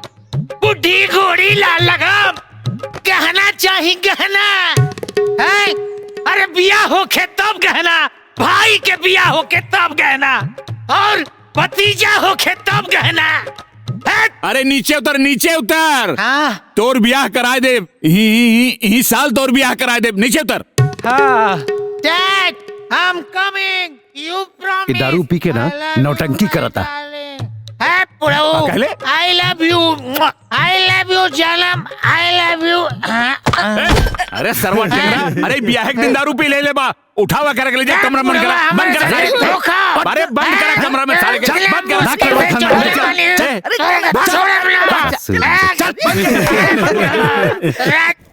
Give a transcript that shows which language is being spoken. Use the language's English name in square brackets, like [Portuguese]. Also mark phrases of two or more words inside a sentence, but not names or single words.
[Bhojpuri] बुढ़ी घोड़ी लाल लगाम, गहना चाहिए गहना है। अरे बिया होके तब गहना, भाई के बिया होके तब गहना, और भतीजा होके तब गहना। अरे नीचे उतर नीचे उतर। तोर ब्याह कराए दे। ही साल तोर ब्याह कराए दे। नीचे उतर। [English] Dad, I'm coming. You promise. [Bhojpuri] दारू पी के ना नौटंकी करता। [English] I love you. I love you जानम। I love you. [Bhojpuri] अरे सरवा टेंगरा, अरे ब्याह के दिन दारू पी ले बा। उठावा कर ले जा कमरा बंद करा। बंद करा। अरे बंद करा कमरा में साले के। बंद करा।